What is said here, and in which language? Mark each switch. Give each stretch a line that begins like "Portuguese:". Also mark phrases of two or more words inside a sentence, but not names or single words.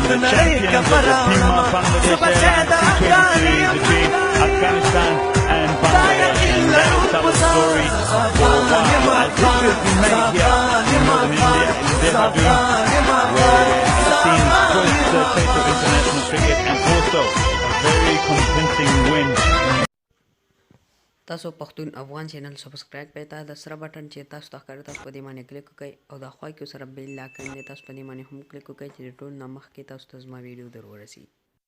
English: The champions of the team of Bangladesh T20 between Afghanistan and Bangladesh, and that is our story for a while. As history has been made here in northern India, in Dehradun, where it seems first taste of international cricket and also a very convincing win.
Pashto: تاسو پښتون افغان چینل سبسکرایب کړئ ته د سره بټن چې تاسو ته ښکاري تاسو په دې باندې کلیک وکړئ او د خوا کې سره بیل لاکن دی تاسو په دې باندې هم کلیک وکړئ چې ټول نه مخکې تاسو ته زما ویډیو در ورسي